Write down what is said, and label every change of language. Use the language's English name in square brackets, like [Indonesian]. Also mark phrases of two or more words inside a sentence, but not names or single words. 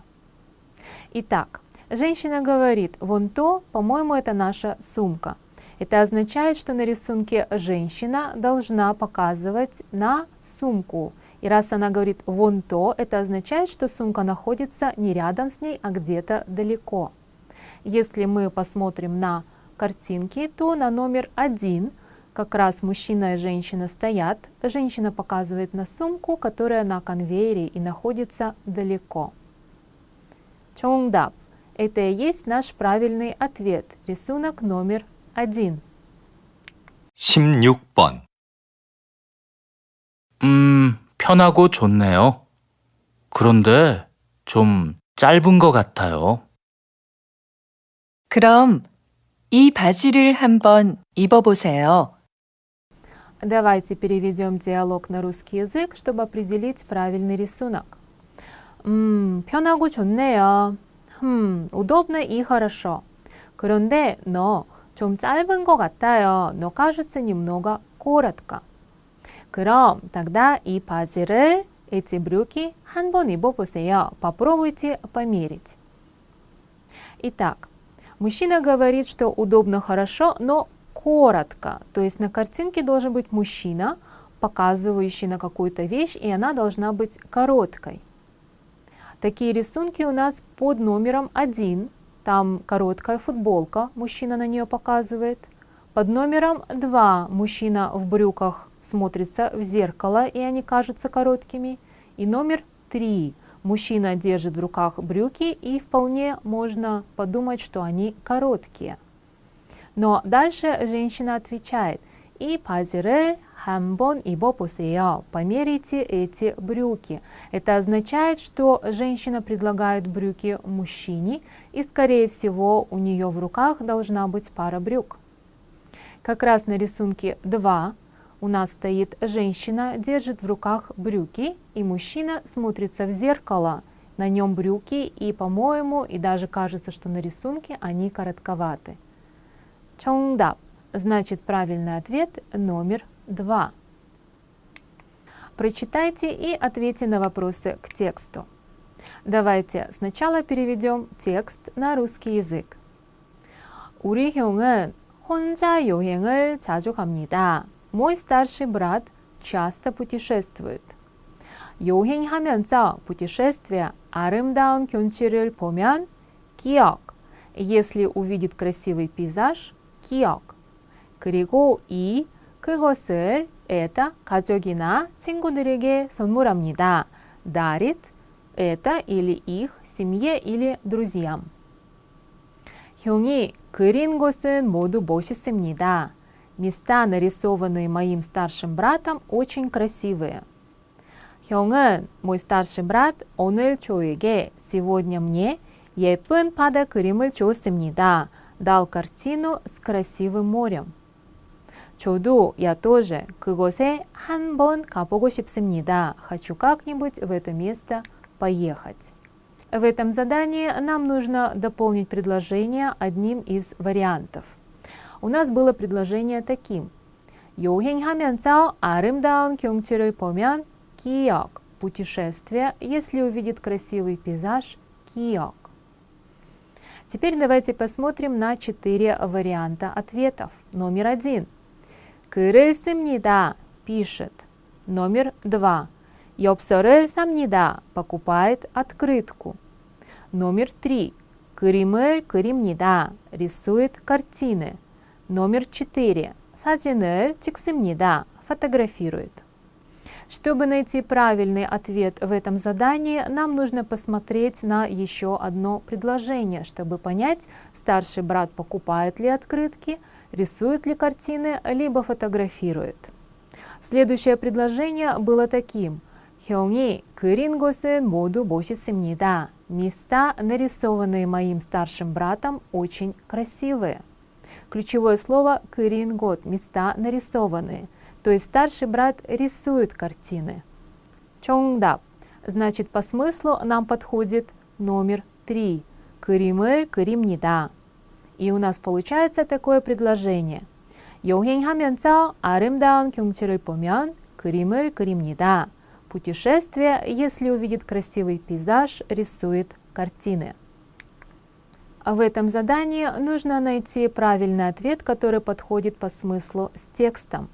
[Russian] Итак, женщина говорит, вон то, по-моему, это наша сумка. Это означает, что на рисунке женщина должна показывать на сумку. И раз она говорит вон то, это означает, что сумка находится не рядом с ней, а где-то далеко. Если мы посмотрим на картинки, то на номер 1 как раз мужчина и женщина стоят. Женщина показывает на сумку, которая на конвейере и находится далеко. [Korean] 정답. [Russian] Это и есть наш правильный ответ. Рисунок номер 1. [Korean] 16번. 편하고 좋네요. 그런데 좀 짧은 것 같아요. 그럼 이 바지를 한번 입어보세요. [Russian] Давайте переведем диалог на русский язык, чтобы определить правильный рисунок. [Korean] 편하고 좋네요. [Russian] удобно и хорошо. [Korean] 그런데 너 좀 짧은 것 같아요. [Russian] но кажется немного коротко. [Korean] 그럼 тогда 이 바지를, [Russian] эти брюки [Korean] 한번 입어보세요. [Russian] Попробуйте померить. Итак, мужчина говорит, что удобно, хорошо, но коротко. То есть на картинке должен быть мужчина, показывающий на какую-то вещь, и она должна быть короткой. Такие рисунки у нас под номером 1. Там короткая футболка, мужчина на нее показывает. Под номером 2 мужчина в брюках смотрится в зеркало, и они кажутся короткими. И номер 3 мужчина держит в руках брюки, и вполне можно подумать, что они короткие. Но дальше женщина отвечает: [Korean] 이 바지를 한번 입어보세요. [Russian] Померите эти брюки. Это означает, что женщина предлагает брюки мужчине, и, скорее всего, у нее в руках должна быть пара брюк. Как раз на рисунке 2 у нас стоит женщина, держит в руках брюки, и мужчина смотрится в зеркало. На нем брюки, и, по-моему, и даже кажется, что на рисунке они коротковаты. [Korean] 정답. [Russian] Значит, правильный ответ номер 2. Прочитайте и ответьте на вопросы к тексту. Давайте сначала переведем текст на русский язык. [Korean] 우리 형은 혼자 여행을 자주 갑니다. [Russian] Мой старший брат часто путешествует. [Korean] 여행하면서 путешествия 아름다운 경치를 보면 기억. [Russian] Если увидит красивый пейзаж, [Korean] 기억. 그리고 그것을 это 가족이나 친구들에게 선물합니다. [Russian] дарит это или их семье или друзьям. [Korean] 형이 그린 곳은 모두 멋있습니다. [Russian] Места, нарисованные моим старшим братом, очень красивые. 형은, мой старший брат, [Korean] 오늘 저에게, [Russian] сегодня мне, [Korean] 예쁜 바다 그림을 줬습니다. [Russian] Дал картину с красивым морем. 저도, я тоже, [Korean] 그곳에 한번 가보고 싶습니다. [Russian] Хочу как-нибудь в это место поехать. В этом задании нам нужно дополнить предложение одним из вариантов. У нас было предложение таким. [Korean] 여행하면서 아름다운 경치를 보면 기억. [Russian] Путешествие, если увидит красивый пейзаж, 기억. Теперь давайте посмотрим на 4 варианта ответов. Номер 1. [Korean] 글을 씁니다. [Russian] пишет. Номер 2. [Korean] 엽서를 삽니다. [Russian] покупает открытку. Номер 3. [Korean] 그림을 그립니다. [Russian] рисует картины. Номер 4. [Korean] 사진을 찍습니다. [Russian] фотографирует. Чтобы найти правильный ответ в этом задании, нам нужно посмотреть на еще одно предложение, чтобы понять, старший брат покупает ли открытки, рисует ли картины, либо фотографирует. Следующее предложение было таким. [Korean] 형이 그린 곳은 모두 멋있습니다. [Russian] Места, нарисованные моим старшим братом, очень красивые. Ключевое слово [Korean] 그린 곳, [Russian] места нарисованные. То есть старший брат рисует картины. [Korean] 정답. [Russian] Значит, по смыслу нам подходит номер 3. [Korean] 그림을 그립니다. [Russian] И у нас получается такое предложение. [Korean] 여행하면서 아름다운 경치를 보면 그림을 그립니다. [Russian] Путешествие, если увидит красивый пейзаж, рисует картины. В этом задании нужно найти правильный ответ, который подходит по смыслу с текстом.